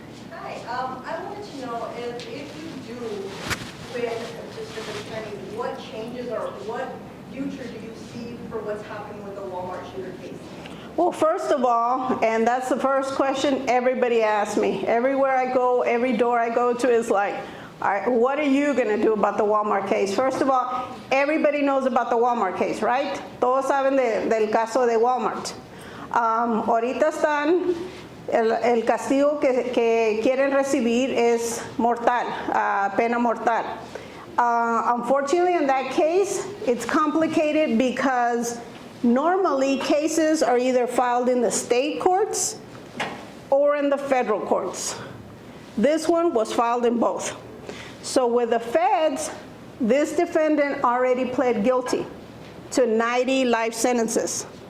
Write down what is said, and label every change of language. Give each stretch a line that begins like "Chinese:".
English: Hi, I wanted to know if you do with district attorney, what changes or what future do you see for what's happening with the Walmart shooter case? Well, first of all, and that's the first question everybody asks me. Everywhere I go, every door I go to is like, all right, what are you going to do about the Walmart case? First of all, everybody knows about the Walmart case, right?
Spanish: Todos saben del caso de Walmart. Ahorita están, el castigo que quieren recibir es mortal, pena mortal.
English: Unfortunately, in that case, it's complicated because normally cases are either filed in the state courts or in the federal courts. This one was filed in both. So with the feds, this defendant already pled guilty to 90 life sentences.